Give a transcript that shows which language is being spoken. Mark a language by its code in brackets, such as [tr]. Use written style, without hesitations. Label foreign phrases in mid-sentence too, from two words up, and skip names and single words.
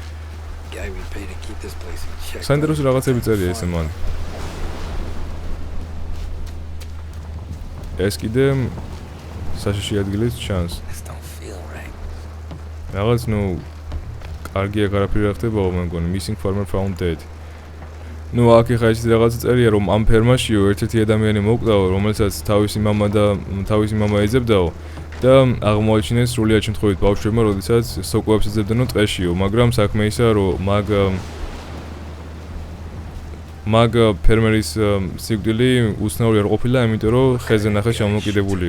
[ka] საინტერესო რაღაცები წერია ესე მან. ეს კიდე საშიში ადგილის ჩანს. რაღაც ნუ კარგი აღარაფერი რა ხდებაო მე მგონი [en] missing farmer found dead. [ka] ნუ აქ ხა ის რაღაცა წერია რომ ამ ფერმაშიო ერთ-ერთი ადამიანი მოკვდაო რომელსაც თავისი მამა ეძებდაო და აღმოაჩინეს სრულიად შემთხვევით ბავშვებმა როდესაც სოკოებს ეძებდნო ტყეშიო, მაგრამ საქმე ისაა რომ მაგ ფერმერის სიკვდილი უცნაური არ ყოფილა, იმიტომ რომ ხეზე ნახე ჩამოკიდებულიო.